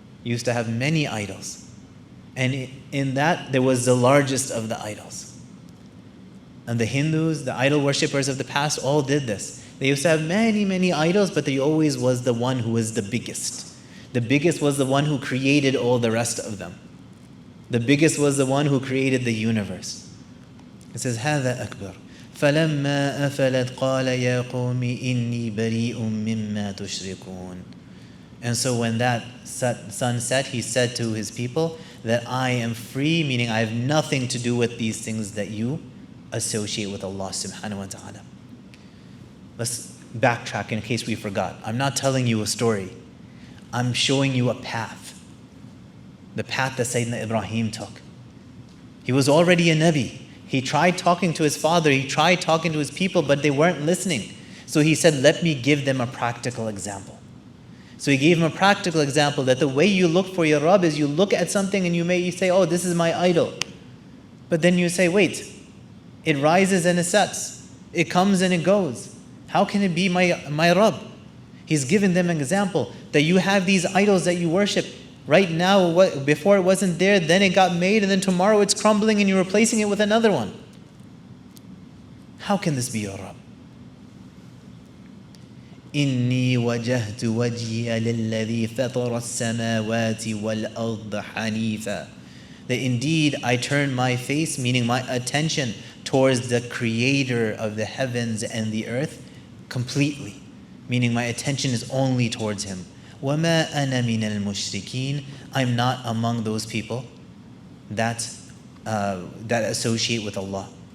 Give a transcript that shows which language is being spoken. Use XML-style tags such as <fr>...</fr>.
<en>used to have many idols. And in that, there was the largest of the idols. And the Hindus, the idol worshippers of the past, all did this. They used to have many, many idols, but there always was the one who was the biggest. The biggest was the one who created all the rest of them. The biggest was the one who created the universe. It says,</en> <ar>هذا أكبر فلما أفلت قال يا قوم إني بريء مما تشركون.</ar> <en>And so when that sun set, he said to his people that I am free, meaning I have nothing to do with these things that you associate with Allah subhanahu wa ta'ala. Let's backtrack in case we forgot. I'm not telling you a story. I'm showing you a path. The path that Sayyidina Ibrahim took. He was already a Nabi. He tried talking to his father, he tried talking to his people, but they weren't listening. So he said, let me give them a practical example. So he gave him a practical example that the way you look for your Rabb is you look at something and you say, oh, this is my idol. But then you say, wait, it rises and it sets. It comes and it goes. How can it be my Rabb? He's given them an example that you have these idols that you worship. Right now, before it wasn't there, then it got made, and then tomorrow it's crumbling and you're replacing it with another one. How can this be your Rabb?</en> <ar>إني وجهت وجهي للذي فطر السماوات والأرض حنيفا.</ar> <en>That indeed I turn my face, meaning my attention, towards the creator of the heavens and the earth completely. Meaning my attention is only towards him.</en> <ar>وَمَا أَنَا مِنَ الْمُشْرِكِينَ.</ar> <en>I'm not among those people that associate with Allah.</en>